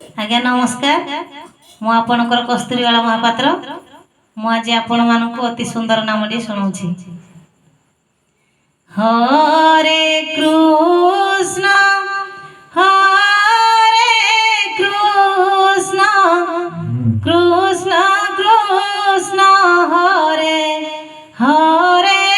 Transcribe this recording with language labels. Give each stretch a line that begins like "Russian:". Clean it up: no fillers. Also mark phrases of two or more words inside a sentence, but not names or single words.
Odia: ଆଜ୍ଞା ନମସ୍କାର ମୁ ଆପଣଙ୍କର କସ୍ତୂରୀବାଳା ମହାପାତ୍ର ମୁ ଆଜି ଆପଣ ମାନଙ୍କ ଅତି ସୁନ୍ଦର ନାମଟି ଶୁଣାଉଁ।
Sanskrit: हरे कृष्ण कृष्ण कृष्ण हरे हरे